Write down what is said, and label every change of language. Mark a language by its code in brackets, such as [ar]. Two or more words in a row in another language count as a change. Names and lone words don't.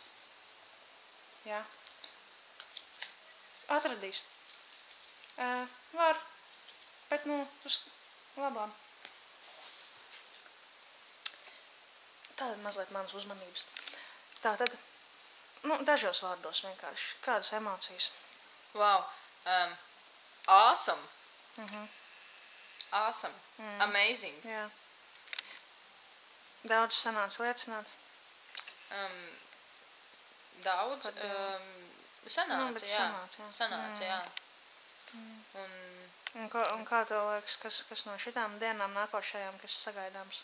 [lv] Jā. Atradīs. Var. Bet, uz labām. Tātad mazliet manas uzmanības. Tātad, dažos vārdos vienkārši. Kādas emocijas? [en] Wow. Awesome. Awesome. Amazing. [lv] Jā. Daudz sanāca liecināt? Daudz. Sanāca, jā. Sanāca, jā. Un kā tev liekas, kas no šitām dienām nākošajām, kas sagaidāms?